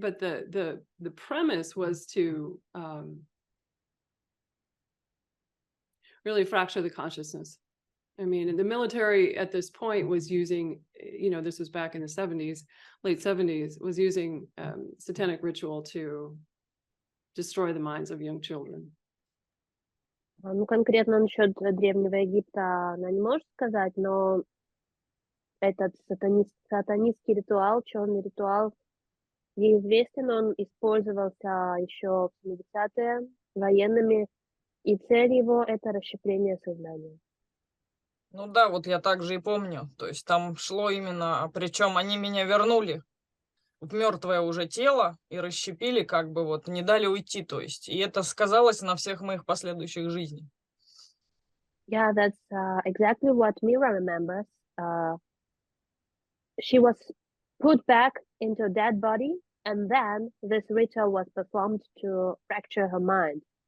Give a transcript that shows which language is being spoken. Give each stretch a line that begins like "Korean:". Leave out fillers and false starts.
English: But the premise was to really fracture the consciousness. I mean, the military at this point was using, this was back in the 70s, late 70s, was using satanic ritual to destroy the minds of young children.
Russian: Ну, конкретно насчет Древнего Египта она не может сказать, но этот сатанистский ритуал, черный ритуал, ей известен, он использовался еще в 70-е военными, и цель его — это расщепление сознания. Ну да, вот я также и помню. То есть там шло именно, причем они меня вернули в мертвое уже тело и расщепили, как бы вот не дали уйти, то есть. И это сказалось на всех моих последующих жизнях.
English: Yeah, that's exactly what Mira remembers. She was put back into a dead body, and then this ritual was performed to fracture her mind.